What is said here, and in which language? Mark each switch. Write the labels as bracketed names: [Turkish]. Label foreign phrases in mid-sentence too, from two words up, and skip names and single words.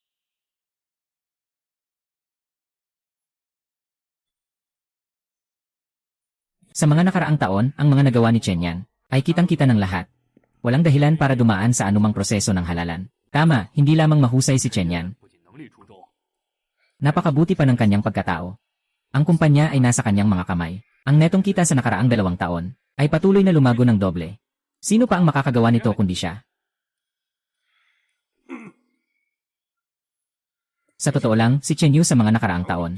[Filipino] Sa mga nakaraang taon, ang mga nagawa ni Chen Yan ay kitang-kita ng lahat. Walang dahilan para dumaan sa anumang proseso ng halalan. Tama, hindi lamang mahusay si Chen Yan. [Chinese] 不仅能力出众， [Filipino] Napakabuti pa ng kanyang pagkatao. Ang kumpanya ay nasa kanyang mga kamay. Ang netong kita sa nakaraang 2 taon ay patuloy na lumago ng doble. Sino pa ang makakagawa nito kundi siya? Sa totoo lang, si Chen Yu sa mga nakaraang taon